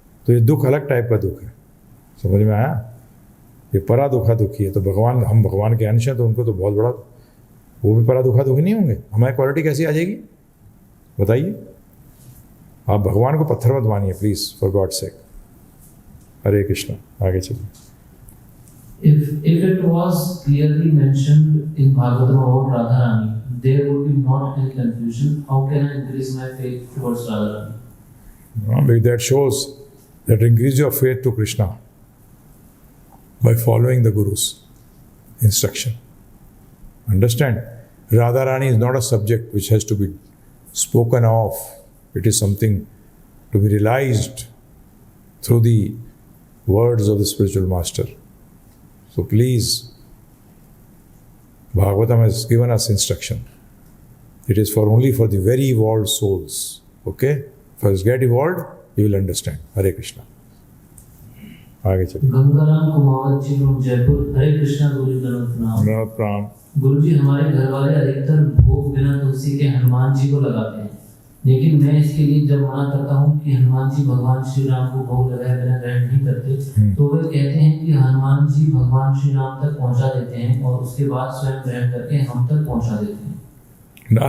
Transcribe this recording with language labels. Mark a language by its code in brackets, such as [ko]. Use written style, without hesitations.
[hi] तो ये दुख अलग टाइप का दुख है। समझ में आया? ये परा दुखा दुखी है। तो भगवान, हम भगवान के अंश हैं तो उनको तो बहुत बड़ा, वो भी परा दुखा दुखी नहीं होंगे। हमारी क्वालिटी कैसी आ जाएगी बताइए? आप भगवान को पत्थर मत मानिए प्लीज़, [en] For God sake. [hi] हरे कृष्णा। आगे चलिए। [en] If it was clearly mentioned in Bhagavatam about Radharani, there would be not any confusion. How can I increase my faith towards Radharani? That shows that increase your faith to Krishna by following the Guru's instruction. Understand? Radharani is not a subject which has to be spoken of. It is something to be realized through the words of the spiritual master. So please Bhagavatam has given us instruction. It is for only for the very evolved souls. Okay? First get evolved, you will understand. [hi] Hare Krishna. आगे चलिए। गंगाराम कुमावत जी from Jaipur. हरे कृष्णा गुरु जी प्रणाम। प्रणाम। गुरु जी, हमारे घर वाले अधिकतर भोग बिना तुलसी के हनुमान जी को लगाते हैं, लेकिन मैं इसके लिए जब मना करता हूँ कि हनुमान जी भगवान श्री राम को भोग लगाए बिना ग्रहण नहीं करते, तो वे कहते हैं कि हनुमान जी भगवान श्री राम तक पहुँचा देते हैं और उसके बाद स्वयं ग्रहण करके हम तक पहुँचा देते हैं।